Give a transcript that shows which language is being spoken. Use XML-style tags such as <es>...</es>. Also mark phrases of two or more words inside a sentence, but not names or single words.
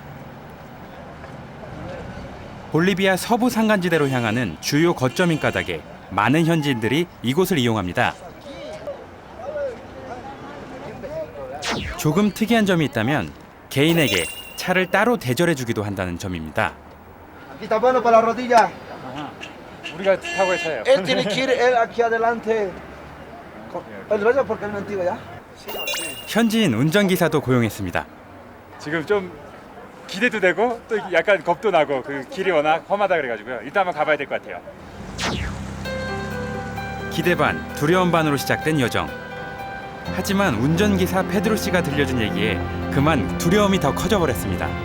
<ko>볼리비아 서부 산간지대로 향하는 주요 거점인 까닭에 많은 현지인들이 이곳을 이용합니다. 조금 특이한 점이 있다면 개인에게 차를 따로 대절해주기도 한다는 점입니다.</ko> <es>Aquí está bueno para la rodilla.</es> <ko>우리가 타고 갈 차예요.</ko> <es>Él tiene que ir él aquí adelante. Él vaya porque es mentira ya.</es> <ko>현지인 운전기사도 고용했습니다. 지금 좀 기대도 되고 또 약간 겁도 나고 길이 워낙 험하다 그래가지고요. 일단 한번 가봐야 될 것 같아요. 기대 반, 두려움 반으로 시작된 여정. 하지만 운전기사 페드로 씨가 들려준 얘기에 그만 두려움이 더 커져버렸습니다.</ko>